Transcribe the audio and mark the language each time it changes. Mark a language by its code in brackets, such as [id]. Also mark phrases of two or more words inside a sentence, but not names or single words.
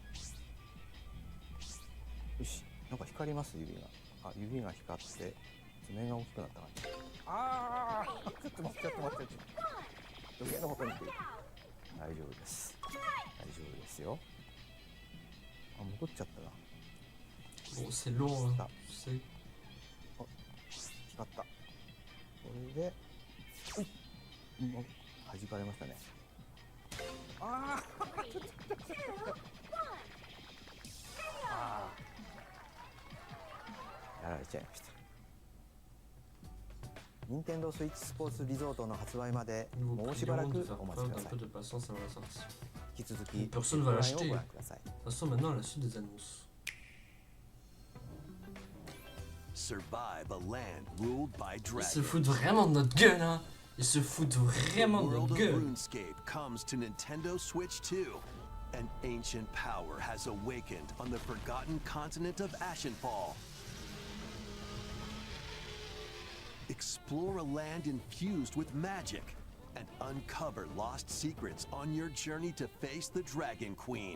[ja] よし、なんか光ります指が。あ、指が光って爪が大きくなった感じ。ああ、ちょっと待って、ちょっと待って。余計なことにっていい。大丈夫です。大丈夫ですよ。あ、戻っちゃったな。 [fr] Bon, c'est long, hein, tu sais. [ja] あ、光った。これで、弾かれましたね。ああ、やられちゃいました。任天堂スイッチスポーツリゾートの発売までもうしばらくお待ちください。引き続き、 [fr] Personne va l'acheter. [ja] ご [fr] De [ja] 覧ください。 [fr] toute façon, maintenant, à la suite des annonces. [en] Survive a land ruled by [fr] Ils se [en] dragons. [fr] foutent vraiment de notre gueule, hein. Ils se foutent vraiment de notre gueule. [en] RuneScape comes to Nintendo Switch 2. An ancient power has awakened on the forgotten continent of Ashenfall. Explore a land infused with magic and uncover lost secrets on your journey to face the Dragon Queen.